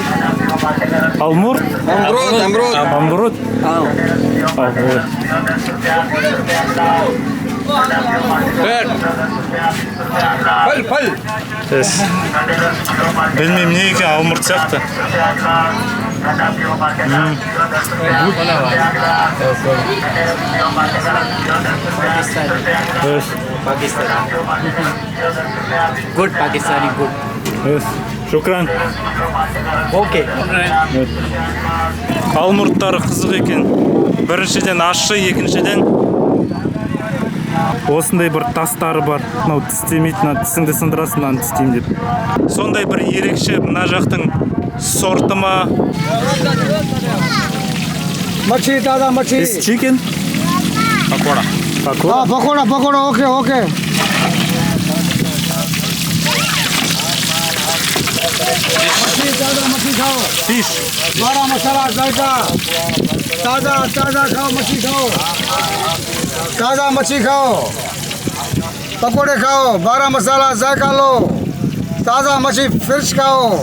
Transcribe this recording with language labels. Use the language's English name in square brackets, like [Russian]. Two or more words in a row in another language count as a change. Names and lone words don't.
[Kazakh] Алмурт? Амрут? फल Білмеймін не екен, алмұрт сияқты. [English] good Pakistani good [Kazakh] Шукран. ओके Алмұрттары қызық екен. Біріншіден ащы, екіншіден осындай бір тастары бар. Мынау тістемейді, тісіңді сындырасын, мынаны тістеймін деп. Сондай бір ерекше мына жақтың сорты ма? [Urdu] مچھی تازہ مچھی [English] Is chicken? Pakora. [Urdu] ہاں پکوڑا اوکے مچھی کھاؤ Fish. بارہ مصالحہ ذائقہ تازہ کھاؤ مچھی کھاؤ تازہ مچھی کھاؤ پکوڑے کھاؤ بارہ مصالحہ ذائقہ لو تازہ مچھی فش کھاؤ